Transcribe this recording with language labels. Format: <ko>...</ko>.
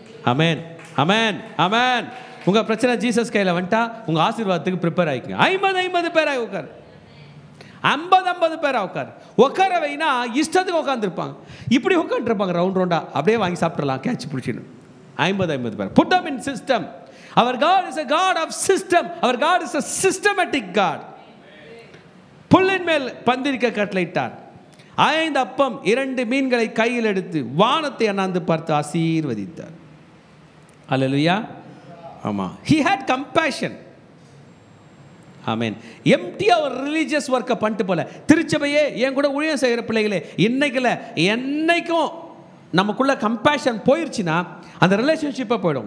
<ta>ஆமென், ஆமென், ஆமென். உங்கள் பிரச்சனை ஜீசஸ் கையில் வந்துட்டா உங்கள் ஆசீர்வாதத்துக்கு ப்ரிப்பேர் ஆகிக்குங்க. 50 பேராக உட்கார், 50 பேராக உட்கார வைனா இஷ்டத்துக்கு உட்காந்துருப்பாங்க. இப்படி உட்காந்துருப்பாங்க ரவுண்டாக, அப்படியே வாங்கி சாப்பிட்றலாம் கேட்ச் பிடிச்சின்னு. 50 பேர்.</ta> <en>Put them in system. Our God is a God of system. Our God is a systematic God.</en> <ta>புல்லின் மேல் பந்திரிக்க கட்டளையிட்டார். 5 அப்பம் 2 மீன்களை கையில் எடுத்து வானத்தை அண்ணாந்து பார்த்து ஆசீர்வதித்தார். அல்லேலூயா. ஆமாம்.</ta> <en>He had compassion.</en> <ta>ஆமென். எம்டியா ஒரு ரிலீஜியஸ் ஒர்க்கை பண்ணிட்டு போல. திருச்சபையே என் கூட ஊழியம் செய்கிற பிள்ளைகளே, இன்னைக்குல என்னைக்கும் நமக்குள்ள கம்பேஷன் போயிடுச்சுன்னா அந்த ரிலேஷன்ஷிப்பை போயிடும்.</ta>